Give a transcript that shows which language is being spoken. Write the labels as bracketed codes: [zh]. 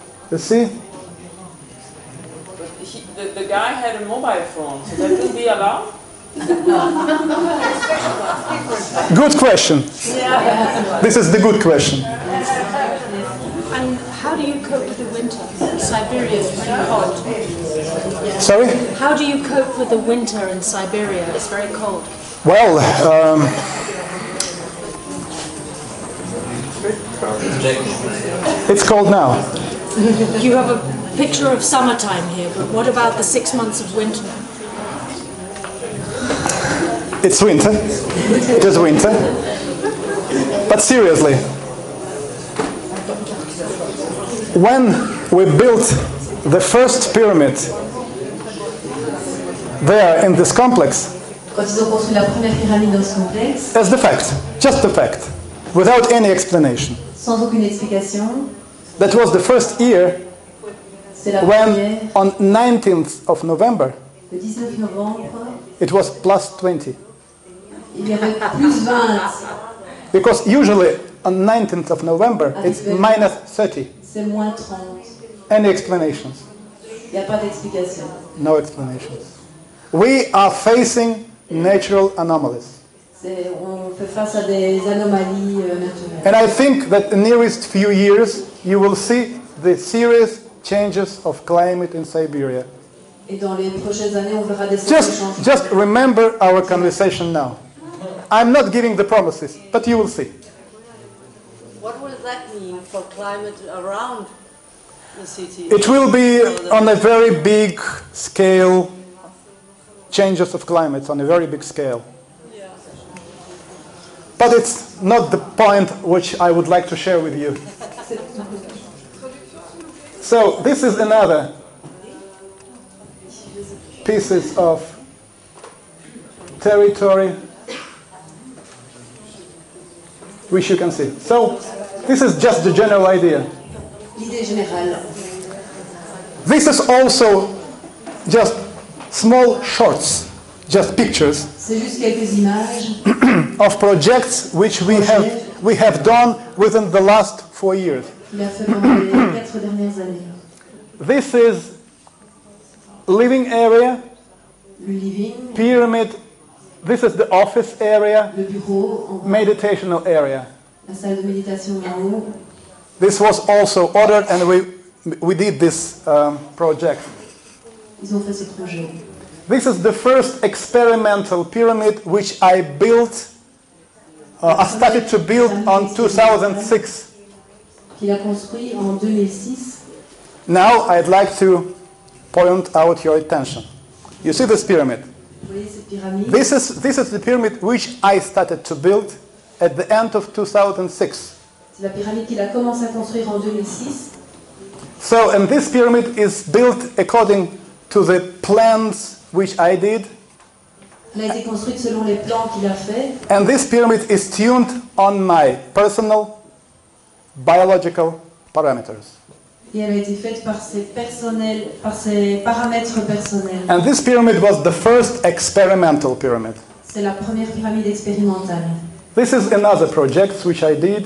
[en] you see? The guy had a mobile phone, so that will be allowed? Good question. This is the good question. And how do you cope with the winter? Siberia is very cold. Sorry? How do you cope with the winter in Siberia? It's very cold. Well, it's cold now. You have a picture of summertime here, but what about the 6 months of winter? It's winter. It is winter. But seriously, when we built the first pyramid there in this complex, [fr] Quand ils ont construit la première pyramide dans ce complexe, [en] as the fact, just the fact, without any explanation, [fr] sans aucune explication, [en] that was the first year [fr] c'est la [en] when [fr] première, [en] on 19th of November, [fr] le 19 novembre, [en] it was plus 20. [fr] il y avait plus 20, [en] Because usually on 19th of November, it's minus 30. [fr] c'est moins 30. [en] Any explanations? [fr] Il n'y a pas d'explication. [en] No explanations. We are facing natural anomalies. [fr] On fait face à des anomalies naturelles. [en] And I think that in the nearest few years, you will see the serious changes of climate in Siberia. [fr] Et dans les prochaines années, on verra des changements. [en] Just remember our conversation now. I'm not giving the promises, but you will see. What will that mean for climate around the city? It will be on a very big scale, changes of climate on a very big scale. Yeah. But it's not the point which I would like to share with you. So this is another pieces of territory which you can see. So this is just the general idea. [fr] L'idée générale. [en] This is also just small shorts, just pictures [fr] C'est juste quelques images [en] of projects which we have done within the last 4 years. [fr] qu'il a fait pendant les 4 dernières années. [en] This is living area, [fr] Le living, [en] pyramid. This is the office area, [fr] le bureau, en bas, [en] meditational area. [fr] la salle de méditation en haut. [en] This was also ordered, and we did this project. [fr] Ils ont fait ce projet. [en] This is the first experimental pyramid which I built. I started to build on 2006. [fr] Qu'il a construit en 2006. [en] Now I'd like to point out your attention. You see this pyramid? [fr] Vous voyez cette pyramide? [en] This is the pyramid which I started to build at the end of 2006. [fr] C'est la pyramide qu'il a commencé à construire en 2006. [en] So, and this pyramid is built according to the plans which I did. [fr] Elle a été construite selon les plans qu'il a fait. [en] And this pyramid is tuned on my personal biological parameters. [fr] Et elle a été faite par ses paramètres personnels. [en] And this pyramid was the first experimental pyramid. [fr] C'est la première pyramide expérimentale. [en] This is another project which I did.